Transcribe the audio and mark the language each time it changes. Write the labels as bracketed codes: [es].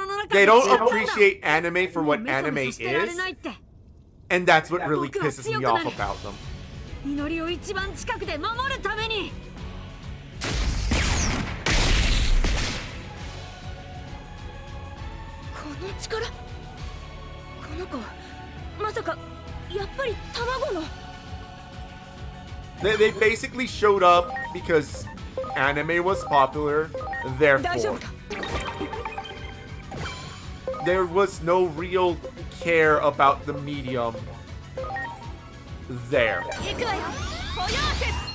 [en] They don't appreciate anime for what anime is, and that's what really pisses me off about them. [ja] 祈りを一番近くで守るためにこの力、この子、まさかやっぱり卵の。 [en] They basically showed up because anime was popular, therefore there was no real care about the medium there. [ja] 行くわよ。保養説。